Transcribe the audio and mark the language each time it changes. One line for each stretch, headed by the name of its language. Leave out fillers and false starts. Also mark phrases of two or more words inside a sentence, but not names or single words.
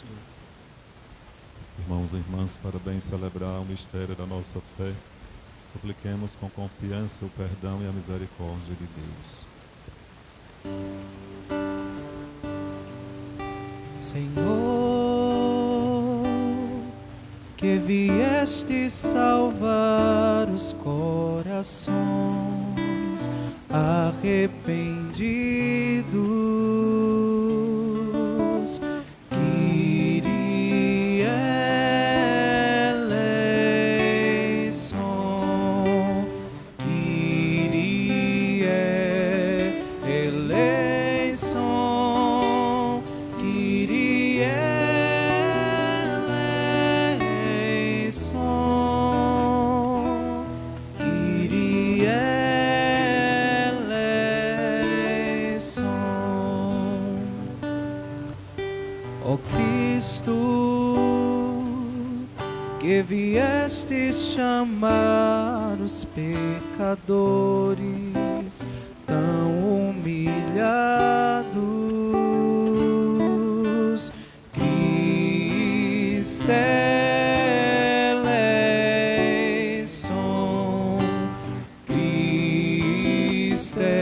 Portuguese: Irmãos e irmãs, para bem celebrar o mistério da nossa fé, supliquemos com confiança o perdão e a misericórdia de Deus. Senhor, que vieste salvar os corações arrependidos,
Greek: Kyrie eleison, Kyrie eleison, Kyrie eleison, Kyrie eleison.
Portuguese: Ó Cristo, que vieste chamar os pecadores tão humilhados,
Greek: Cristo eleison,
Portuguese: Cristo